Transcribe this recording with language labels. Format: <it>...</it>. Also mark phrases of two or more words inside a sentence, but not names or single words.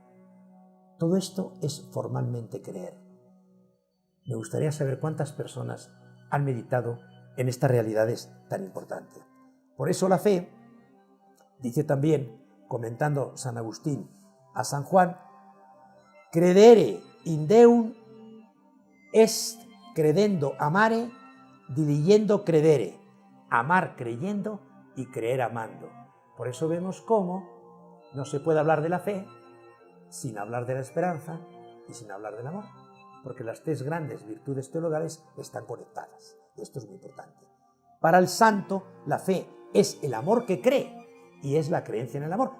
<es>Todo esto es formalmente creer. Me gustaría saber cuántas personas han meditado en estas realidades tan importantes. Por eso la fe, dice también, comentando San Agustín a San Juan,</es> <la>credere in Deum est credendo amare, diligendo credere,</la> <es>amar creyendo y creer amando. Por eso vemos cómo no se puede hablar de la fe sin hablar de la esperanza y sin hablar del amor, porque las tres grandes virtudes teologales están conectadas. Esto es muy importante. Para el santo, la fe es el amor que cree y es la creencia en el amor.</es>